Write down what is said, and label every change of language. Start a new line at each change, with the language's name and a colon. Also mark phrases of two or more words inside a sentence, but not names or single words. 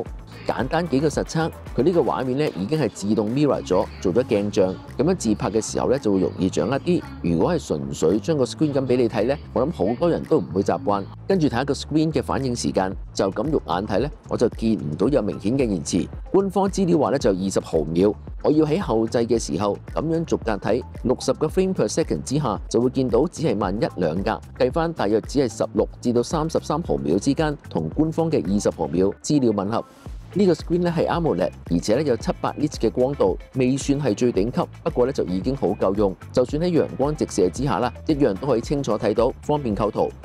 Cantonese: 簡單幾個實測，佢呢個畫面咧已經係自動 mirror 咗，做咗鏡像，咁樣自拍嘅時候咧就會容易掌握啲。如果係純粹將個 screen 咁俾你睇咧，我諗好多人都唔會習慣。跟住睇下個 screen 嘅反應時間，就咁肉眼睇咧，我就見唔到有明顯嘅延遲。官方資料話咧就20毫秒，我要喺後製嘅時候咁樣逐格睇，60個
English: frame per second
Cantonese: 之下就會見到只係慢1-2格，計翻大約只係16至到33毫秒之間，同官方嘅20毫秒資料吻合。呢個 screen 咧係 AMOLED， 而且咧有700 nits 嘅光度，未算係最頂級，不過咧就已經好夠用。就算喺陽光直射之下啦，一樣都可以清楚睇到，方便構圖。